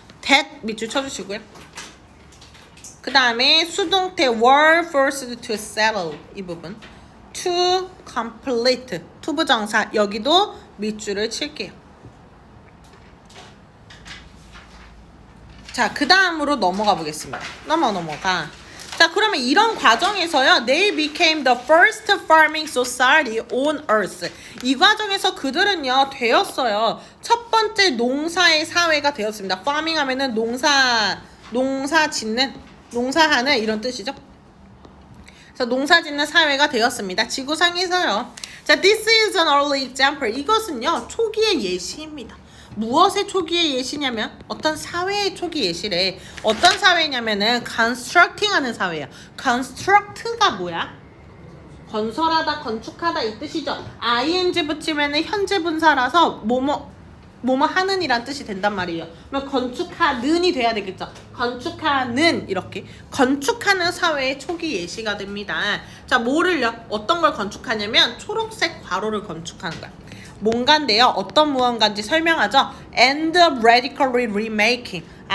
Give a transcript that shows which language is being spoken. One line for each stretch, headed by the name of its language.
Korean: that 밑줄 쳐주시고요. 그 다음에 수동태
English: were forced to settle
Korean: 이 부분
English: to complete
Korean: 투부정사 여기도 밑줄을 칠게요. 자, 그 다음으로 넘어가 보겠습니다. 넘어가. 자, 그러면 이런 과정에서요.
English: They became the first farming society on earth.
Korean: 이 과정에서 그들은요. 되었어요. 첫 번째 농사의 사회가 되었습니다. farming 하면은 농사 짓는, 농사하는 이런 뜻이죠. 그래서 농사 짓는 사회가 되었습니다. 지구상에서요.
English: 자, this is an early example.
Korean: 이것은요. 초기의 예시입니다. 무엇의 초기의 예시냐면 어떤 사회의 초기 예시래. 어떤 사회냐면은 constructing 하는 사회야. construct가 뭐야? 건설하다, 건축하다 이 뜻이죠. ing 붙이면은 현재 분사라서 뭐뭐 하는 이란 뜻이 된단 말이에요. 그러면 건축하는이 돼야 되겠죠. 건축하는 이렇게 건축하는 사회의 초기 예시가 됩니다. 자, 뭐를요? 어떤 걸 건축하냐면 초록색 괄호를 건축하는 거야. 뭔가인데요. 어떤 무언가인지 설명하죠.
English: End up radically remaking.